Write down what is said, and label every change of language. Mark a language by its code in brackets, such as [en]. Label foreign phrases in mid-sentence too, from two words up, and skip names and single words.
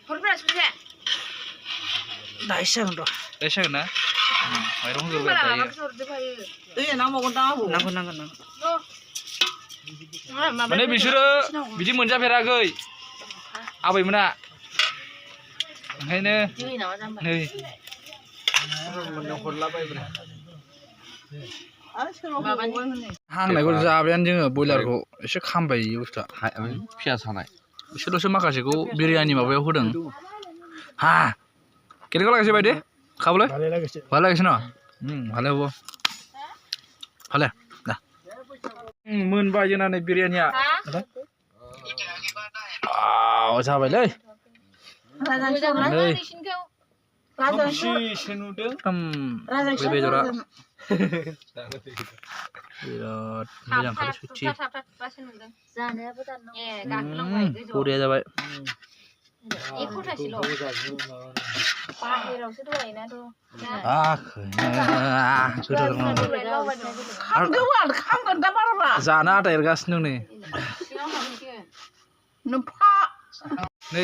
[brx] दाइस जागोन ना माइरं होग्रोबाय दायो नांगोन माने बिसोरो बिदि मोनजाफेराखै आबैमोना ओंखायनो नै हांनायखौ जाबायानो जोङो बयलारखौ एसे खामबाय बुस्थुआ पियास हानाय बिसोरल'सो माखासेखौ बिरियानि माबायाव होदों [as] হা কেনেকুৱা লাগিছে বাইদেউ খাবলৈ ভালে লাগিছে ভাল লাগিছে ন ভালে হ'ব ভালে দা [brx] मोनबाय जोंना नै बिरियानिया जाबायलै नै एसे नुदों बे बेदरा बिराद मोजां खारो सुथि बरिया जाबाय जानो आटा एरगासिनो नै नै